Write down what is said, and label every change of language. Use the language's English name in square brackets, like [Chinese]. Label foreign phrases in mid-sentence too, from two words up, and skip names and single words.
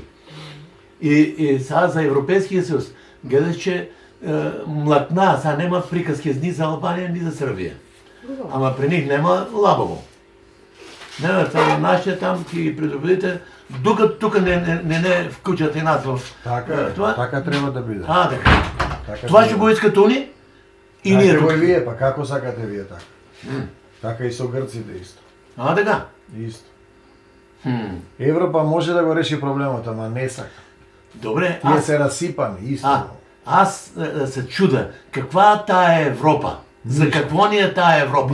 [Bulgarian] И сега за Европейския съюз гледаш, че млъкна, сега нема приказки ни за Албания, ни за Сърбия. Ама при них нема лабаво. Не, това нашите там ги предупредите, докато тук не включат и нас в това. [Macedonian] Така треба да биде. Така. Така [Bulgarian] Това [Macedonian] треба. [Bulgarian] ще го искат они и ние [Macedonian] Знаете го [Bulgarian] тук. [Macedonian] и вие, па како сакате вие така? Така и со грците исто. Така. Исто. Европа може да го реши проблемот, ама не сака. [Bulgarian] Добре, [Macedonian] Тие се расипани, исто. [Bulgarian] аз се чуда, каква тая Европа? За какво ни е тая Европа?